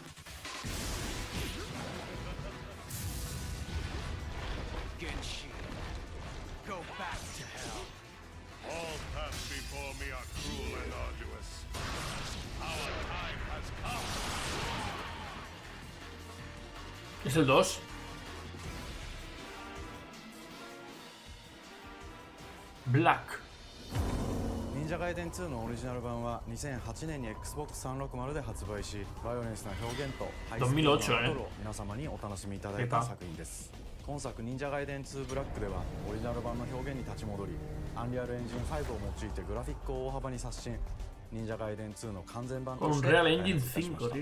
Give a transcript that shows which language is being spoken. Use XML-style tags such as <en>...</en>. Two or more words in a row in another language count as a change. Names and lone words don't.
<en>Genshin, go back to hell. All paths before me are cruel and arduous. Our time has come.</en> <es>Es el 2. Black.</es> <ja>忍者ガイデン2のオリジナル版は2008年に Xbox360 で発売し、バイオレンスな表現とハイスピードなバトルを皆様にお楽しみいただいた作品です。今作忍者ガイデン2ブラックではオリジナル版の表現に立ち戻り、アンリアルエンジン5を用いてグラフィックを大幅に刷新、忍者ガイデン2の完全版として開発いたしました。</ja>